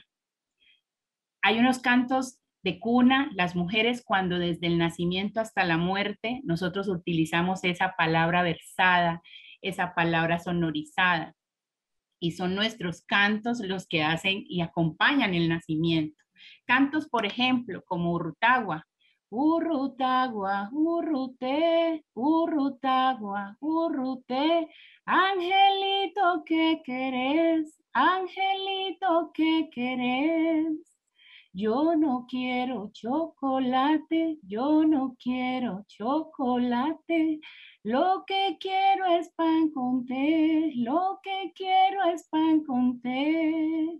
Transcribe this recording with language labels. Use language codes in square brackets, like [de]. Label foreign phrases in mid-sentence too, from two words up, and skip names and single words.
[es] Hay unos cantos de cuna, las mujeres cuando desde el nacimiento hasta la muerte nosotros utilizamos esa palabra versada, esa palabra sonorizada, y son nuestros cantos los que hacen y acompañan el nacimiento. Cantos, por ejemplo, como Urrutagua. Urrutagua, urrute, urrutagua, urrute, angelito que querés, angelito que querés. Yo no quiero chocolate, yo no quiero chocolate. Lo que quiero es pan con té, lo que quiero es pan con té.